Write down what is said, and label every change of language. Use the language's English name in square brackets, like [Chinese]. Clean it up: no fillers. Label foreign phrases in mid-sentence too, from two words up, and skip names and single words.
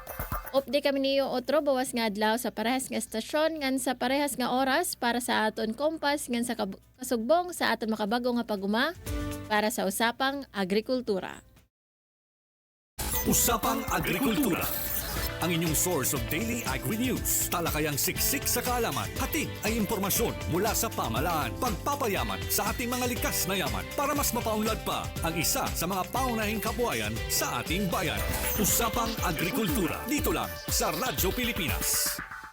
[Waray] Update kami niyo otro bawas nga adlaw sa parehas nga estasyon ngan sa parehas nga oras para sa aton kompas ngan sa kasugbong sa aton makabago nga paguma para sa Usapang Agrikultura. [Filipino] Usapang Agrikultura. ang inyong [English] source of daily agri-news. [Filipino] Talakayang siksik sa kaalaman, hatid ay impormasyon mula sa pamahalaan. Pagpapayaman sa ating mga likas na yaman para mas mapaunlad pa ang isa sa mga paunahing kabuhayan sa ating bayan. Usapang Agrikultura, dito lang sa Radyo Pilipinas.